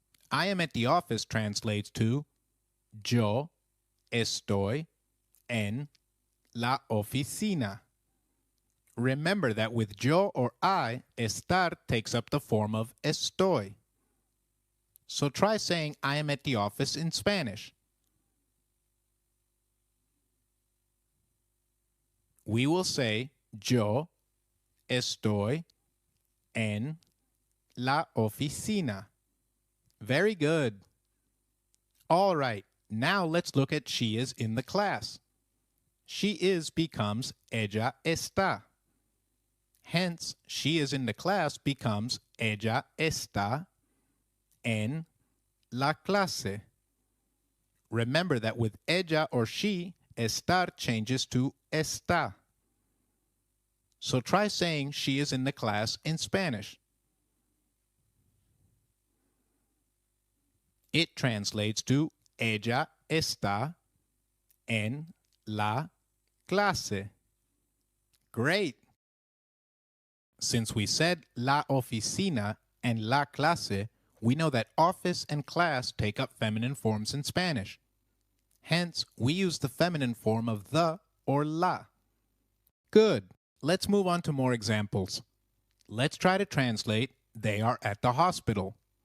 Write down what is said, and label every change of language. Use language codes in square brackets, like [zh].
[en] I am at the office translates to yo estoy en la oficina. Remember that with yo or I, estar takes up the form of estoy. So try saying I am at the office in Spanish. [es] We will say yo estoy en la oficina. [en] Very good. All right, now let's look at she is in the class. She is becomes ella está. Hence, she is in the class becomes ella está en la clase. Remember that with ella or she, estar changes to está. So try saying she is in the class in Spanish. [es] It translates to ella está en la clase. [en] Great. Since we said la oficina and la clase, we know that office and class take up feminine forms in Spanish. Hence, we use the feminine form of the or la. Good. Let's move on to more examples. Let's try to translate they are at the hospital.